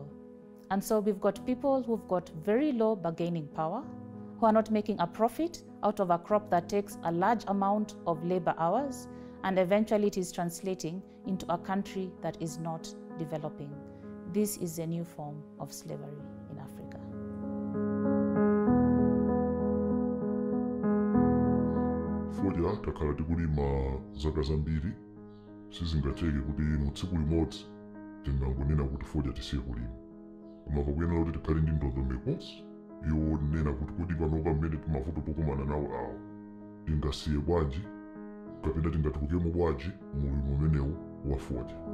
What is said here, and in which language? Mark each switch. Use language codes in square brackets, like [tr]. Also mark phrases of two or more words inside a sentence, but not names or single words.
[en] And so we've got people who've got very low bargaining power, who are not making a profit out of a crop that takes a large amount of labor hours, and eventually it is translating into a country that is not developing. This is a new form of slavery in Africa. [ny] Fodya takhala tikulima zaka zambiri sizingatheke kuti mu tsiku limodzi tingangonena kuti fodya tisiye kulima. Koma pakuyenera kuti tikhale ndi ndondomeko yonena kuti kodi panopa mmene mavuto pokumana nawo awo tingasiye bwanji kapena tingatulukemo bwanji mulimo umenewu wa fodya.